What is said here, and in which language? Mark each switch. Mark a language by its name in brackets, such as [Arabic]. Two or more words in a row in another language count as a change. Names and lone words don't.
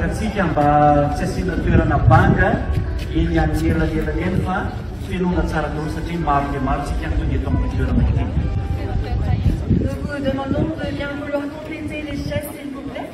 [Malagasy] antsika mba tsy asiana toerana banga eny amin'ny elanelany eny fa fenoana tsara daholo satria maro dia maro tsika tonga eto amin'ny toerana ity. [French] Nous vous demandons de bien vouloir compléter les chaises, s'il vous plaît.